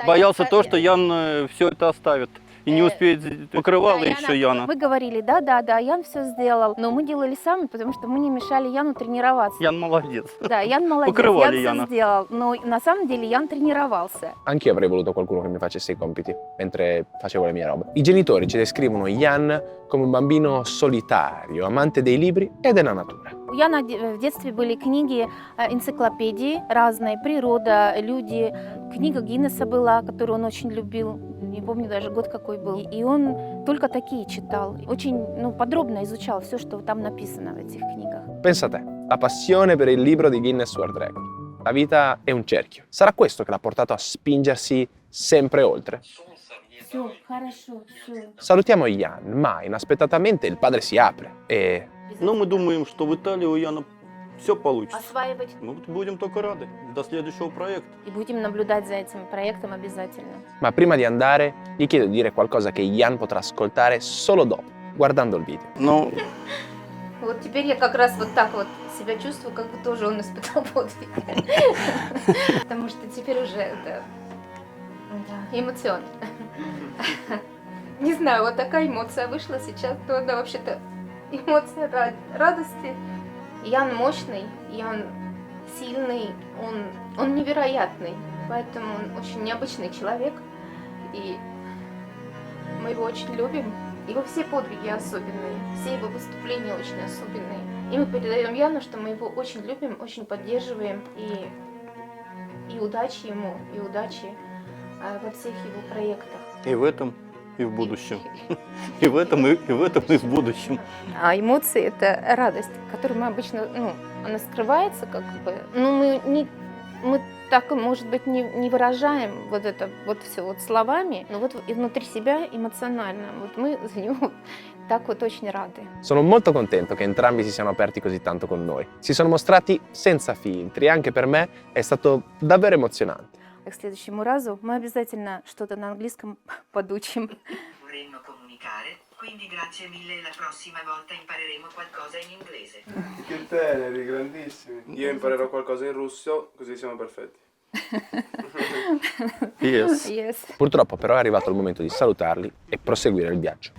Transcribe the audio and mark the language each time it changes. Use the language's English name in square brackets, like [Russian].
[Russian] Боялся то, что Ян все это оставит. и не успеет покрывало еще Яна. Мы говорили, да, Ян все сделал, но мы делали сами, потому что мы не мешали Яну тренироваться. Ян молодец. Да, Ян молодец, Покрывали Ян Яна. все сделал, но на самом деле Ян тренировался. [Italian] Anch'io avrei voluto qualcuno che mi facesse i compiti mentre facevo le mie robe. I genitori ci descrivono Jan come un bambino solitario, amante dei libri e della natura. [Russian] У Яна в детстве были книги, энциклопедии разные, природа, люди. Книга Гиннесса была, которую он очень любил, не помню даже год какой был. И он только такие читал, очень подробно изучал все, что там написано в этих книгах. [Italian] Pensa a te, la passione per il libro di Guinness World Record. La vita è un cerchio. Sarà questo che l'ha portato a spingersi sempre oltre? [Russian] Все, хорошо, все. [Italian] Salutiamo Jan, ma inaspettatamente il padre si apre e... [Russian] Но мы думаем, что в Италии у Яна все получится. Осваивать. Мы будем только рады. До следующего проекта. И будем наблюдать за этим проектом обязательно. [Italian] Ma prima di andare, gli chiedo di dire qualcosa che Jan potrà ascoltare solo dopo, guardando il video. [Russian] Ну, Вот теперь я как раз вот так вот себя чувствую, как будто уже он испытал подвиг. Потому что теперь уже это эмоционально. Не знаю, вот такая эмоция вышла сейчас, то она вообще-то эмоция радости. Ян мощный, Ян сильный, он невероятный, поэтому он очень необычный человек, и мы его очень любим. Его все подвиги особенные, все его выступления очень особенные. И мы передаем Яну, что мы его очень любим, очень поддерживаем, и удачи ему, и удачи во всех его проектах. и в этом, и в будущем. И в этом, и в будущем. А эмоции – это радость, которую мы обычно, она скрывается как бы. Мы так, может быть, не выражаем вот это вот все вот словами, но вот внутри себя эмоционально. Вот мы за него так вот очень рады. [Italian] Sono molto contento che entrambi si siano aperti così tanto con noi. Si sono mostrati senza filtri, anche per me è stato davvero emozionante. [Russian] К следующему разу мы обязательно что-то на английском подучим. [Italian] Vorremmo comunicare, quindi grazie mille, la prossima volta impareremo qualcosa in inglese. Che teneri, grandissimi. Io imparerò qualcosa in russo, così siamo perfetti. [English] Yes. [Italian] Purtroppo però è arrivato il momento di salutarli e proseguire il viaggio.